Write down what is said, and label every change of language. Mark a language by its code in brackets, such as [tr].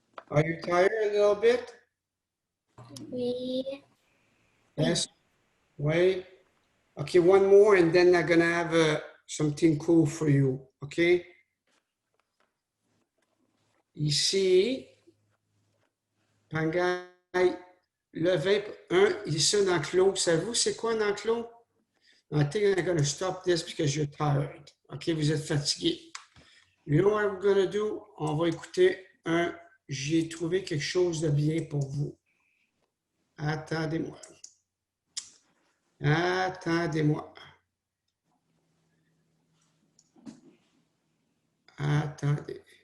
[en] Are you tired a little bit? [fr] Oui. [en] Yes? Wait. Okay, one more, and then I'm gonna have something cool for you. Okay? [fr] Ici, Pangaï, le 21, ici un enclos. Savez-vous c'est quoi un enclos? [en] I think I'm gonna stop this because you're tired. [fr] OK, vous êtes fatigué. [en] You know what we're gonna do? [fr] On va écouter un. J'ai trouvé quelque chose de bien pour vous. Attendez-moi. Attendez-moi. Attendez.